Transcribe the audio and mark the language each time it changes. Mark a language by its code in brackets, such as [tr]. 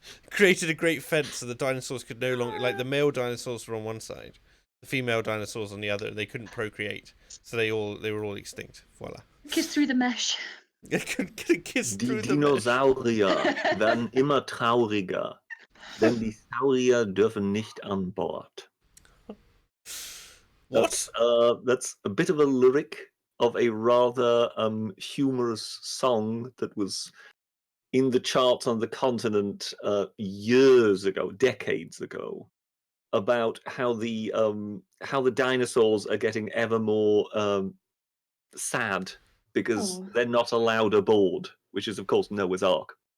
[en] Created a great fence so the dinosaurs could no longer, like the male dinosaurs were on one side, the female dinosaurs on the other. They couldn't procreate, so they were all extinct. Voila. kiss through the mesh. They couldn't get a kiss through [de] Die [en] the mesh. [de] Dinosaurier werden immer trauriger, denn die Saurier dürfen nicht an Bord. [en] What? That's a bit of a lyric of a rather humorous song that was in the charts on the continent years ago, decades ago, about how the dinosaurs are getting ever more sad because they're not allowed aboard, which is of course Noah's Ark.